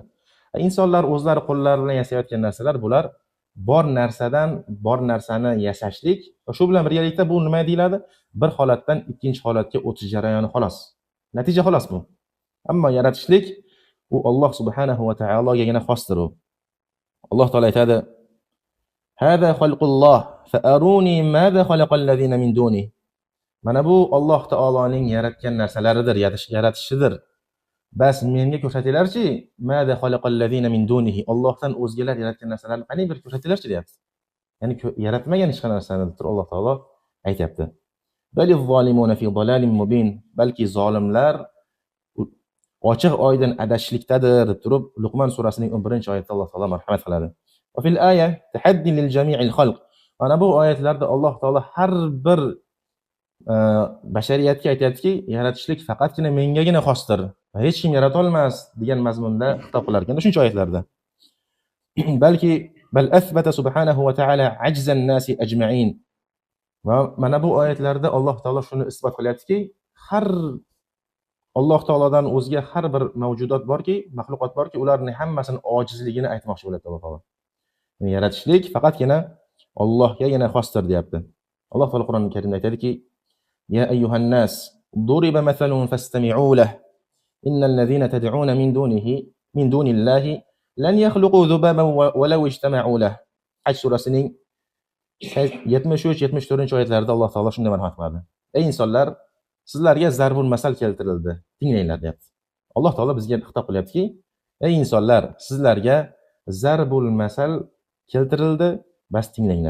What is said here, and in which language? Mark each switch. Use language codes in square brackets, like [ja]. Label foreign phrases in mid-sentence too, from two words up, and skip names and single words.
[uz] Insonlar o'zlari qo'llari bilan yasayotgan narsalar bular bor narsadan bor narsani yasashlik va shu bilan birgalikda bu nima deyiladi? Bir holatdan ikkinchi holatga o'tish jarayoni xolos. Natija xolos bu. Ammo yaratishlik u Alloh subhanahu va taologagina xosdir. Alloh taolo aytadi: [ar] "هذا خلق الله فأروني ماذا خلق الذين من دوني." [uz] Mana bu Alloh taoloning yaratgan narsalaridir, yaratishidir. Bas menga ko'rsatinglarchi, [ar] ماذا خلق الذين من دونه. [uz] Allohdan o'zgalar yaratgan narsalarni qanday bir ko'rsatinglarchi deyapti. Ya'ni yaratmagan hech qanday narsani deb Alloh taolo aytayapti. [ar] بل الظالمون في ضلال مبين. [uz] Balki zolimlar ochiq oydin adashishlikdadir deb turib Luqman surasining 11-oyatida Alloh taolo marhamat qiladi. [ar] وفي الآية تحد لجميع الخلق. [uz] Mana bu oyatlarda Alloh taolo har bir bashariyatga aytayaptiki, yaratishlik faqatgina mengagina xosdir va hech kim yarata olmas degan mazmunda xitob qilar ekan shuncha oyatlarda. [ar] Balki بل أثبت سبحانه وتعالى عجز الناس أجمعين. [uz] Va mana bu oyatlarda Alloh taolo shuni isbot qilyaptiki, har Alloh taolodan o'zga har bir mavjudot borki, maxluqot borki, ularning hammasini ojizligini aytmoqchi bo'ladi Alloh taolo. Yani yaratishlik faqatgina Allohgagina xosdir deyapti. Alloh taolo Qur'oni Karimda aytadiki: [ar] "يا أيها الناس ضرب مثل فاستمعوا له. إن الذين تدعون من دون الله لن يخلقوا ذبابا ولو اجتمعوا له." [uz] Haj surasining 73-74-oyatlarida Alloh taolo shunday marhamat qiladi. Ey insonlar, sizlarga zarbul masal keltirildi. Tinglanglar deyapti. Alloh taolo bizga xitob qilyaptiki, ey insonlar, sizlarga zarbul masal keltirildi, bas tinglanglar.